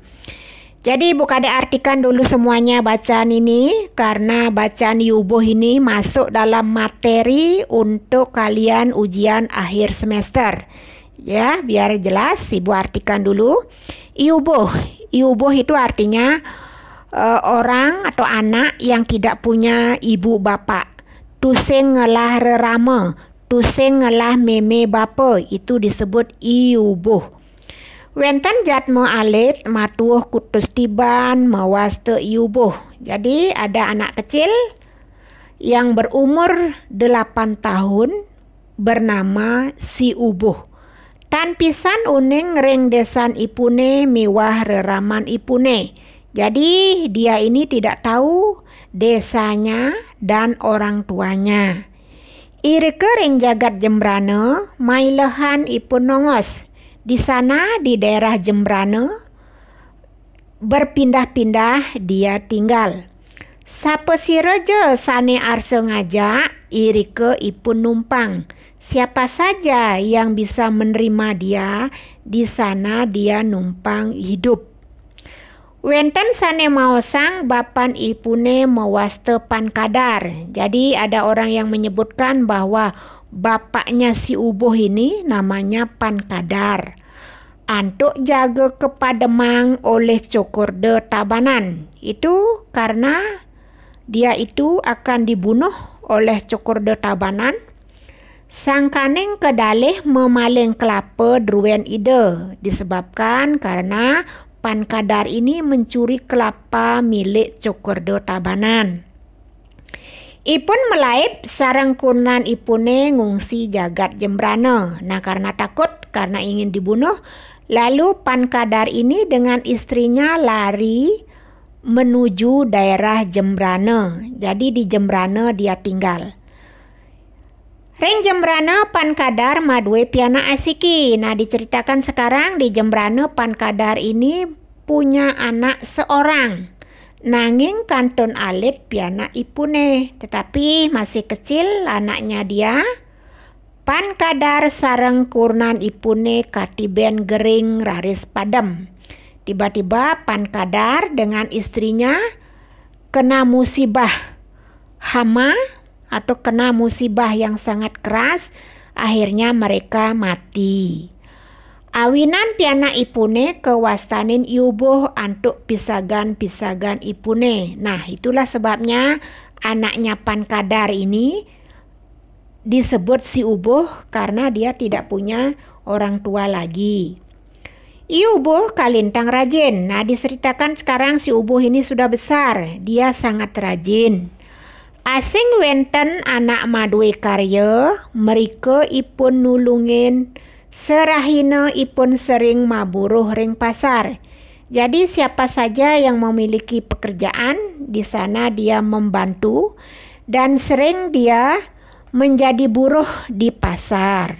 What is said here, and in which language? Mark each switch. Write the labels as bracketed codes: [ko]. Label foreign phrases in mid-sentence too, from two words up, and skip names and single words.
[id] Jadi Bukadek artikan dulu semuanya bacaan ini, karena bacaan iubuh ini masuk dalam materi untuk kalian ujian akhir semester. Ya, biar jelas, Ibu artikan dulu. Iubuh itu artinya orang atau anak yang tidak punya ibu bapak. [ban] Tusing ngelah rerama, tusing ngelah meme bapa, [id] itu disebut iubuh. [ban] Wenten jatme alit matuh kutus tiban mawaste iubuh. [id] Jadi ada anak kecil yang berumur 8 tahun bernama si ubuh. [ban] Tan pisan uning ring desan ipune miwah reraman ipune. [id] Jadi dia ini tidak tahu desanya dan orang tuanya. [ban] Ireke ring jagat Jembrana, mailehan ipun nongos. [id] Di sana di daerah Jembrana berpindah-pindah dia tinggal. [ban] Sapa sireja sane arse ngajak, ireke ipun numpang. [id] Siapa saja yang bisa menerima dia, di sana dia numpang hidup. [ban] Wenten sane maosang bapan ipune mawaste pankadar. [id] Jadi ada orang yang menyebutkan bahwa bapaknya si ubuh ini namanya pankadar. [ban] Antuk jaga kepademang oleh Cokorde Tabanan. [id] Itu karena dia itu akan dibunuh oleh Cokorde Tabanan. [ban] Sangkaneng kedalih memaling kelapa druen ide. [id] Disebabkan karena pankadar ini mencuri kelapa milik Cokorde Tabanan. [ban] Ipun melaip sareng kunan ipune ngungsi jagat Jembrana. [id] Nah, karena takut, karena ingin dibunuh, lalu pankadar ini dengan istrinya lari menuju daerah Jembrana. Jadi di Jembrana dia tinggal. [ban] Ring Jembrana pankadar madwe piana asiki. [id] Nah, diceritakan sekarang di Jembrana pankadar ini punya anak seorang. [ban] Nanging kantun alit piana ipune, [id] tetapi masih kecil anaknya dia. [ban] Pankadar sareng kurnan ipune katiben gering raris padem. [id] Tiba-tiba pankadar dengan istrinya kena musibah hama atau kena musibah yang sangat keras, akhirnya mereka mati. [ban] Awinan piana ipune kewastanin iubuh antuk pisagan-pisagan ipune. [id] Nah, itulah sebabnya anaknya pankadar ini disebut si ubuh karena dia tidak punya orang tua lagi. [ban] Iubuh kalintang rajin. [id] Nah, diceritakan sekarang si ubuh ini sudah besar. Dia sangat rajin. [ban] Asing wenten anak madwe karya, mereka ipun nulungin serahina ipun sering maburuh ring pasar. [id] Jadi siapa saja yang memiliki pekerjaan, di sana dia membantu dan sering dia menjadi buruh di pasar.